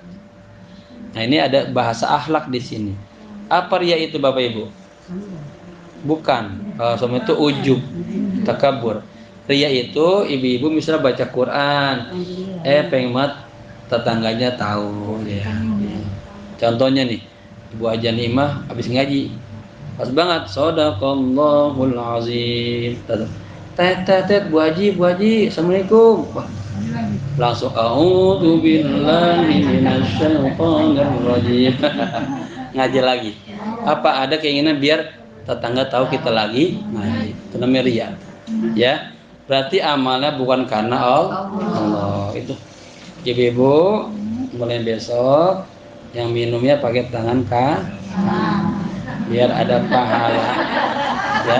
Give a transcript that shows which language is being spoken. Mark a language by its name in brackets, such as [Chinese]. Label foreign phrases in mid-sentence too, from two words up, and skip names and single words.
[Indonesian] Nah, ini ada bahasa akhlak di sini. Apa riya itu Bapak Ibu? Bukan. Kalau sama itu ujub, takabur. Riya itu ibu-ibu misalnya baca Quran, pengen banget tetangganya tahu ya. Contohnya nih, Ibu Haja Nimah habis ngaji, pas banget, [Arabic] صدق الله العظيم. [Indonesian] Tet Bu Haji, assalamualaikum. Wah, langsung [Arabic] أعوذ بالله من الشيطان الرجيم. [Indonesian] Ngaji lagi. Apa ada keinginan biar tetangga tahu kita lagi ngaji? Itu namanya riya. Ya. Berarti amalnya bukan karena Allah. Itu. Ibu-ibu, mulai besok yang minumnya pakai tangan biar ada pahala ya.